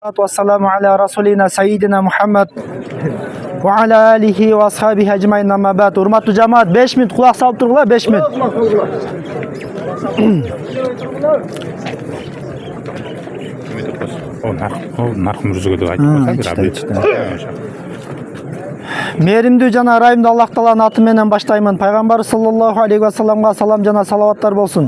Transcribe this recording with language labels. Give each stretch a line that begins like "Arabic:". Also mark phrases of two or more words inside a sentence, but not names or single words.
Arabic: والسلام على رسولنا سيدنا محمد وعلى آله وأصحابه أجمعين أما بعد.
Uzbek: Hurmatli jamoat, 5 minut quloq solib turinglar, 5 minut.
Kyrgyz: Meримдүү жана ырайымдуу Аллах Тааланын аты менен баштаймын. Пайгамбар
Arabic: صلى الله عليه وسلم
Kyrgyz: салам жана салаваттар болсун.